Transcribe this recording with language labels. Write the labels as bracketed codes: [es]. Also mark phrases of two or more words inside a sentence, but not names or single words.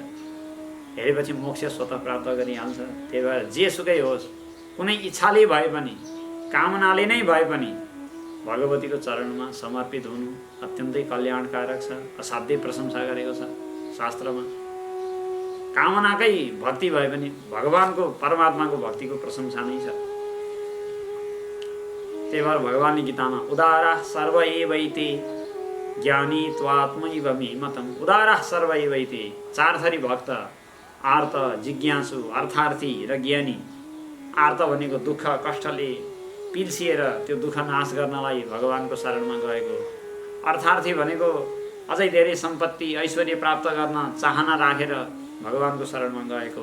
[ne] हेरेपछि मोक्ष स्वतः प्राप्त गरिहाल्छ। त्यही भएर जेसुकै होस्, कुनै इच्छाले भए पनि कामनाले नै भए पनि भगवतीको चरणमा समर्पित हुनु अत्यन्तै कल्याणकारक छ। असाध्यै प्रशंसा गरेको छ शास्त्रमा। कामनाकै भक्ति भए पनि भगवानको परमात्माको भक्तिको प्रशंसा नै छ। त्यही भएर भगवानले गीतामा [sa] उदारा सर्व एवैते ज्ञानी त्वात्मैव मे मतम्। उदारा सर्व एवैते, [ne] चार थरी भक्त, आर्त, जिज्ञासु, अर्थार्थी र ज्ञानी। आर्त भनेको दुःख कष्टले पिल्सिएर त्यो दुःख नाश गर्नलाई भगवानको शरणमा गएको। अर्थार्थी भनेको अझै धेरै सम्पत्ति ऐश्वर्य प्राप्त गर्न चाहना राखेर भगवानको शरणमा गएको।